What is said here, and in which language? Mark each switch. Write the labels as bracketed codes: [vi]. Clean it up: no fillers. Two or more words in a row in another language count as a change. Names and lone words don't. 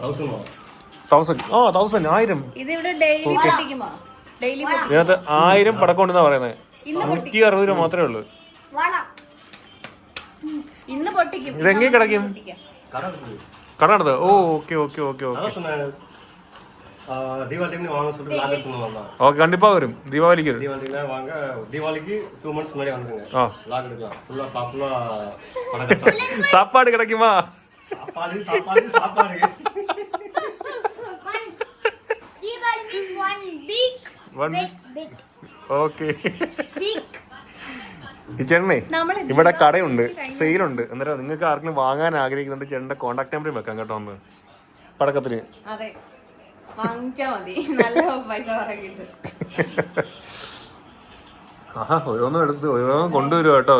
[ml] 1000. ഇതിനകത്ത് 1000 പടക്കം ഉണ്ടെന്നാ പറയുന്നത്. 160 രൂപ മാത്രമേ ഉള്ളൂ. ഇതെങ്ങനെ കിടക്കും? കട നടത്തുക. ഓ, ഓക്കെ. [ta] ஓகே, கண்டிப்பா வரும். தீபாவளிக்கு வாங்க. தீபாவளிக்கு 2 months முன்னாடி வந்துருங்க. லாக் எடுக்கலாம். ஃபுல்லா சாப்பாடு கிடைக்குமா? சாப்பாடு தீபாவளி மீன்ஸ் [en] one big [ml] ഓക്കെ. ഈ ചേട്ടനെ ഇവിടെ കടയുണ്ട്, സെയിലുണ്ട്. അന്നേരം നിങ്ങൾക്ക് ആർക്കെങ്കിലും വാങ്ങാൻ ആഗ്രഹിക്കുന്നുണ്ട് ചേട്ടൻ്റെ കോൺടാക്ട് നമ്പർ വെക്കാം കേട്ടോ. ഒന്ന് പടക്കത്തിന് ആഹാ, ഓരോന്നും കൊണ്ടുവരും കേട്ടോ.